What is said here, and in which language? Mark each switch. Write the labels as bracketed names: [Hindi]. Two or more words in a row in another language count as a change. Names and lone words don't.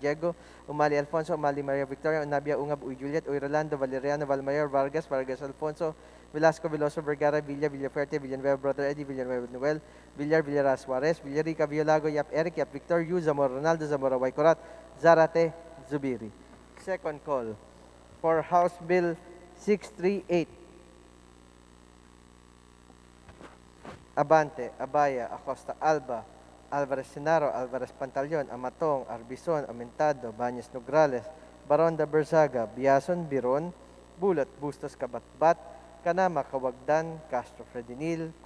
[English] Diego, Umali Alfonso, Umali Maria Victoria, Unabia, Ungab, Uy Juliet, Uy Rolando, Valeriano, Valmayor, Vargas Alfonso, Velasco, Veloso, Vergara, Villa, Villafuerte, Villanueva, Brother Eddie, Villanueva, Noel, Villar, Suarez, Villarica, Violago, Yap Eric, Yap Victor, Yu, Zamora, Ronaldo, Zamora, Waycorat, Zarate, Zubiri. Second call for House Bill 638. Abante, Abaya, Acosta Alba, Alvarez Senaro, Alvarez Pantaleon, Amatong, Arbizon, Aumentado, Baños Nograles, Baronda Berzaga, Biason, Biron, Bulot, Bustos, Kabatbat, Kanama, Kawagdan, Castro Fredinil, Co.